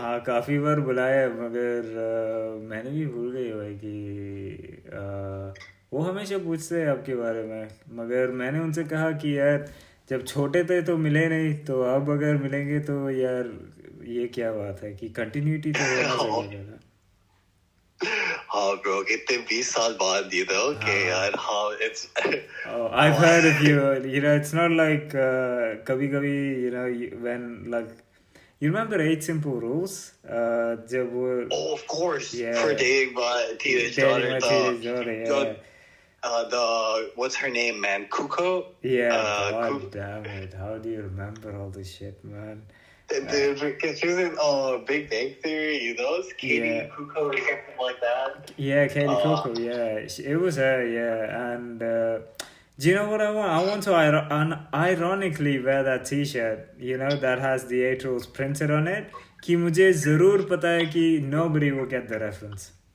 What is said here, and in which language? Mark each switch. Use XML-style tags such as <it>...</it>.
<hi>हाँ काफी बार बुलाया, मगर मैंने भी भूल गई भाई कि वो हमेशा पूछते हैं आपके बारे में, मगर मैंने उनसे कहा कि यार जब छोटे थे तो मिले नहीं, तो अब अगर मिलेंगे तो यार ये क्या बात है कि कंटिन्यूटी तो होना चाहिए ना। हाँ ब्रो, कितने 20 साल बाद कि यार हाँ it's</hi> <en>I've heard of you, it's not like कभी when like you remember 8 Simple Rules,</en> <hi>जब वो</hi> <en>of course, yeah, for dating my teenage daughter, the what's her name, man, Kuko? Yeah, God damn it, how do you remember all this shit, man? Dude, because she was in Big Bang Theory, Katie Kuko or something like that. Yeah, Katie Kuko, yeah. It was her, yeah. And do you know what I want? I want to ironically wear that t-shirt, that has the 8 rules printed on it.</en> <hi>कि मुझे ज़रूर पता है कि</hi> <en>nobody will get the reference.</en>